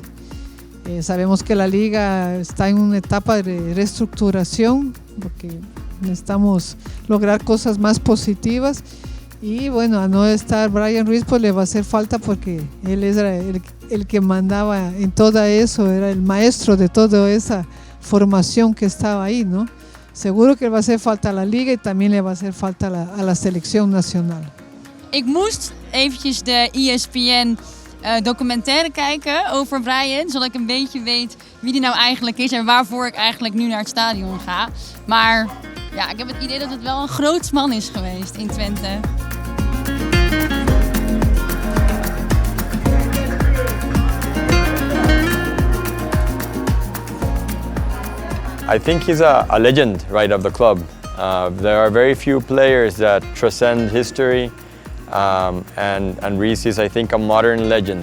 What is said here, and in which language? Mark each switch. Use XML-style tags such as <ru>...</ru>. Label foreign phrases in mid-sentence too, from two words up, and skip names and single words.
<es>Sabemos que la liga está en una etapa de reestructuración porque necesitamos lograr cosas más positivas y bueno, a no estar Brian Ruiz pues le va a hacer falta porque él era el que mandaba en todo eso, era el maestro de toda esa formación que estaba ahí, ¿no? Seguro que le va a hacer falta a la liga y también le va a hacer falta a la selección nacional.</es> <nl>Ik moest eventjes de ESPN documentaire kijken over Brian, zodat ik een beetje weet wie die nou eigenlijk is en waarvoor ik eigenlijk nu naar het stadion ga. Maar ja, ik heb het idee dat het wel een groot man is geweest in Twente.</nl> <en>I think he's a legend, right, of the club. There are very few players that transcend history, and Ruiz is, I think, a modern legend.</en>